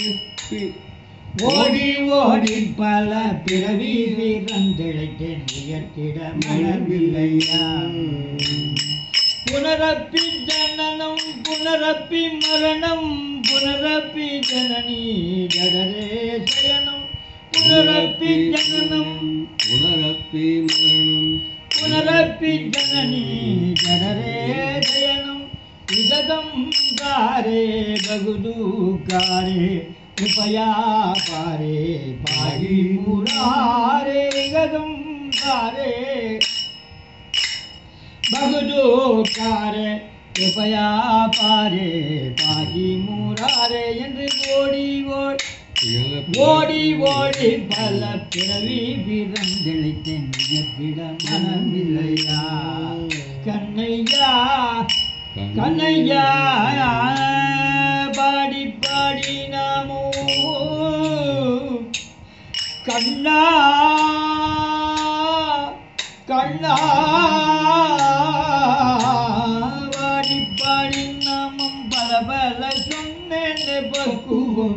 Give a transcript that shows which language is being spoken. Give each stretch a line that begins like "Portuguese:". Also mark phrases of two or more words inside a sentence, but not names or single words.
Tamil: ஓடி ஓடி பல பிறவி பிறந்திழைத்தேன் உயர்த்திட மனமில்லையா
Sanskrit: पुनरपि जननं पुनरपि मरणं पुनरपि जननी जठरे शयनं पुनरपि जननम् पुनरपि मरणम् पुनरपि जननी जठरे शयनम् विगतं कारे बहुदुःखारे कृपया पारे पाहि मुरारे विगतं कारे बहुदुःखारे कृपया पारे पाहि मुरारे
Tamil: என்று ஓடி ஓடி ஓடி பல பிறவி பிறந்திழைத்தேன் நிஜத்திட மனமில்லையா கண்ணையா கண்ணையா பாடி பாடி நாமோ கண்ணா கண்ணா பாடி பாடி நாமம் பல பல சொன்னேன் பக்குவம்